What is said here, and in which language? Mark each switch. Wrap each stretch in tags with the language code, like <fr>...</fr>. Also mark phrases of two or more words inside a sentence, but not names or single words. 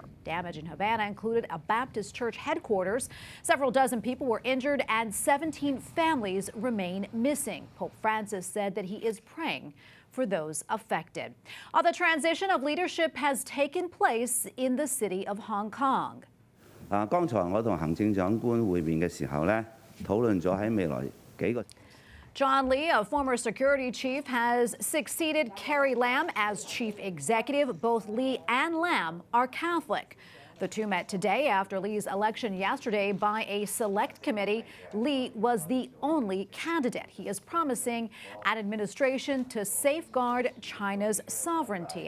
<en>Damage in Havana included a Baptist church headquarters. Several dozen people were injured and 17 families remain missing. Pope Francis said that he is praying for those affected. The transition of leadership has taken place in the city of Hong Kong.</en> <yue>剛才我同行政長官會面嘅時候呢，討論咗喺未來幾個。</yue> <en>John Lee, a former security chief, has succeeded Carrie Lam as chief executive. Both Lee and Lam are Catholic. The two met today after Lee's election yesterday by a select committee. Lee was the only candidate. He is promising an administration to safeguard China's sovereignty.</en>